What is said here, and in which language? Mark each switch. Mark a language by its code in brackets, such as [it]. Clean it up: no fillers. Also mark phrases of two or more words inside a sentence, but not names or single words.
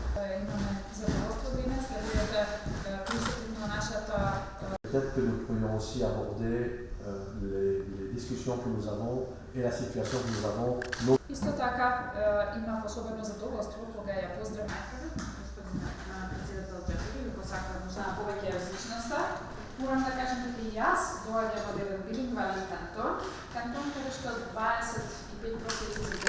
[fr] Peut-être que nous pourrions aussi aborder les discussions que nous avons et la situation que nous avons. [mk] Isto така имав особено задоволство кога ја поздравивме господина председател Xhaferi, го сакам на повеќе различноста. Морам да кажем дека и јас доаѓам од еден билингвален кантон, каде што 25%